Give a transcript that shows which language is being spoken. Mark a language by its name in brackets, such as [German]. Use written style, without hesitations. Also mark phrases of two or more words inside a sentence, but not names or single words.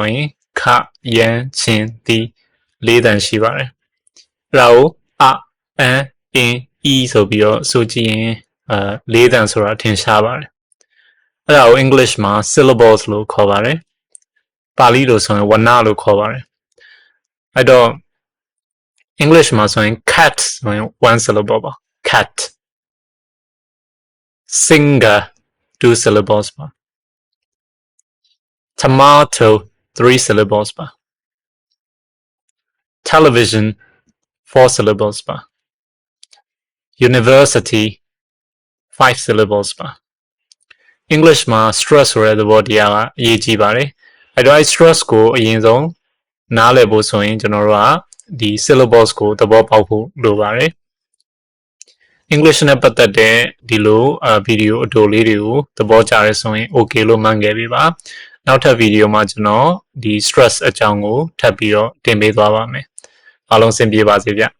[Burmese] ရင်ခရမ်းကျင်သည်၄တန်ရှိပါတယ်အဲ့ဒါကိုအန်အင်းအီဆိုပြီးတော့ဆိုကြည့်ရင်၄တန်ဆိုတာထင်ရှားပါတယ်အဲ့ဒါကို English မှာ syllables လို့ခေါ်ပါတယ်ပါဠိလိုဆိုရင်ဝဏ္ဏလို့ခေါ်ပါတယ်အဲ့တော့ English မှာဆိုရင် cat ဆိုရင် [English] one syllable [Burmese] ပါ [English] cat singer 2 syllables [Burmese] ပါ [English] tomato 3 syllables ပါ television 4 syllables ပါ university 5 syllables ပါ English မှာ stress [Burmese] ဆိုတဲ့သဘော တရားကအရေးကြီးပါတယ်အဲ့တော့ stress ကိုအရင်ဆုံးနားလည်ဖို့ဆိုရင်ကျွန်တော်တို့ကဒီ syllables ကိုသဘောပေါက်ဖို့လိုပါတယ် English နဲ့ပတ်သက်တဲ့ဒီလိုဗီဒီယိုအတိုလေးတွေကိုသဘောကျရဲဆိုရင် okay လို့မှတ်ခဲ့ပြီပါနောက်ထပ်ဗီဒီယိုမှာကျွန်တော်ဒီ stress အကြောင်းကိုထပ်ပြီးတော့တင်ပေးသွားပါမယ်အားလုံးဆင်ပြေပါစေဗျ